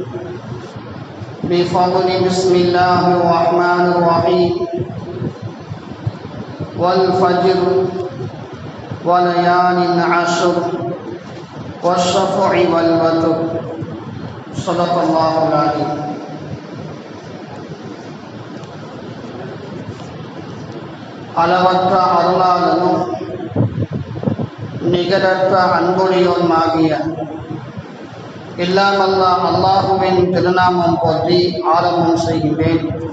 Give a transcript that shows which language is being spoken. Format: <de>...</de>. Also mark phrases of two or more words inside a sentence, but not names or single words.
<ar>بفضل بسم الله الرحمن الرحيم. والفجر وليال عشر والشفع والوتر. صدق الله العظيم.</ar> <ta>அளவற்ற அருளாளனும் நிகரற்ற அன்புடையோனுமாகிய எல்லாம் அல்லாஹுவின் திருநாமம் போற்றி ஆரம்பம் செய்கின்றேன்.</ta>